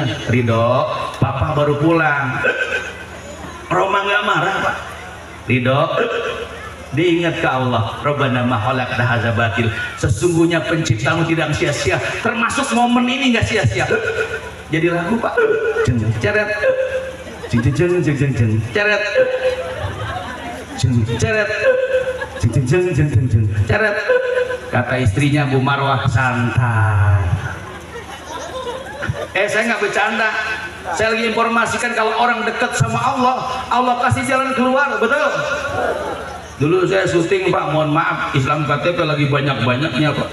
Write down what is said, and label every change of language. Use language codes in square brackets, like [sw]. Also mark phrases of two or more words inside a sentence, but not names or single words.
[id] Ridho, papa baru pulang. Rhoma nggak marah Pak. Ridho, diingat ke Allah, [ar] ربنا ما خلقت هذا باطلا. [id] Sesungguhnya penciptamu tidak sia-sia, termasuk momen ini nggak sia-sia. Jadi lagu Pak. Jeng ceret. Jeng jeng jeng jeng jeng ceret. Jeng ceret. Jeng jeng jeng jeng jeng ceret. Kata istrinya Bu Marwah, santai. Saya nggak bercanda. Saya lagi informasikan kalau orang dekat sama Allah, Allah kasih jalan keluar, betul? Dulu saya syuting Pak, mohon maaf, Islam KTP lagi banyak-banyaknya Pak.